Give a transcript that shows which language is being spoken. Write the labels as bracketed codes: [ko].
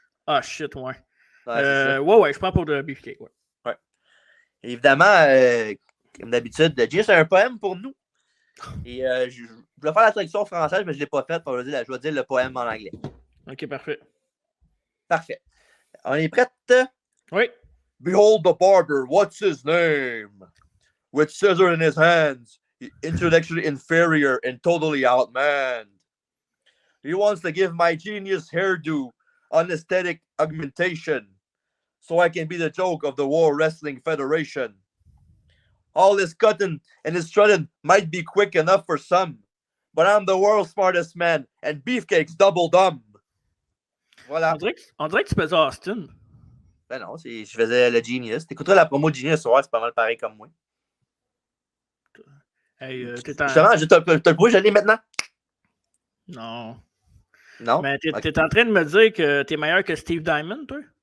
[fr] Ah, shit, ouais. Ouais, je prends pour le Beefcake, ouais. Évidemment, comme d'habitude, Jay, c'est un poème pour nous. Et je voulais faire la traduction française, mais je ne l'ai pas faite. Je vais dire le poème en anglais. OK, parfait. Parfait. On est prête? Oui. [en] Behold the barber, what's his name? With scissors in his hands, intellectually inferior and totally outmanned. He wants to give my genius hairdo anesthetic augmentation, so I can be the joke of the World Wrestling Federation. All his cutting and his strutting might be quick enough for some, but I'm the world's smartest man, and Beefcake's double dumb. [fr] Voilà. On dirait que tu faisais Austin. Ben non, je faisais le Genius. T'écouteras la promo de Genius, ouais, c'est pas mal pareil comme moi. Hey, Justement, t'as le bruit, je l'ai maintenant? Non. Non? Mais t'es en train de me dire que t'es meilleur que Steve Diamond, toi?